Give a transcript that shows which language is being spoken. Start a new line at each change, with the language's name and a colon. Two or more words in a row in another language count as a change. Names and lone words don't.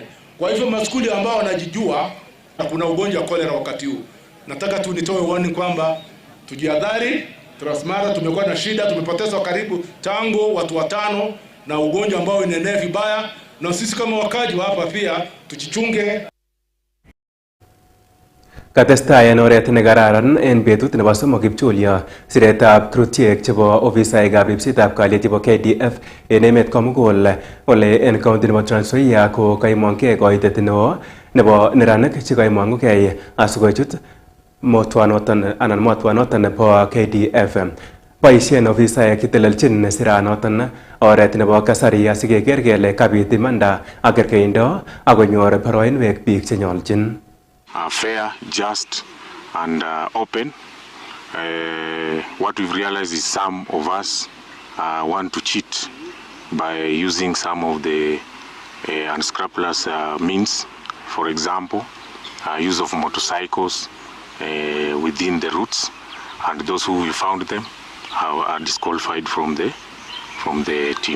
Swahili: Kwa hivyo maskuli ambao wanajijua na kuna ugonjwa wa kolera wakati huu, nataka tu nitoe warning kwamba tujihadhari. Transmara tumekuwa na shida, tumepoteza karibu tangu watu 5 na ugonjwa ambao unaenea vibaya, na sisi kama wakaji hapa pia tujichunge.
Kalenjin: Katestai en oret nekararan en betut nebo somok kipchulyo siretab krutiek chebo ofisaekab ripsetab kalyet chebo KDF en emet komugul. Ole en county nebo Trans Nzoia ko kaimong'e koitet neo nebo neranik chekaimong'ugei asikochut motwanoton anan motwanoton nebo KDF. Boisien ofisaek chetelelchin siranoton oret nebo kasari asikeker kele kabit imanda ak kerkeindo akonyor boroinwek biik chenyolchin.
English: Fair, just, and open. What we've realized is some of us want to cheat by using some of the unscrupulous means. For example, use of motorcycles within the routes, and those who we found them are disqualified from the team.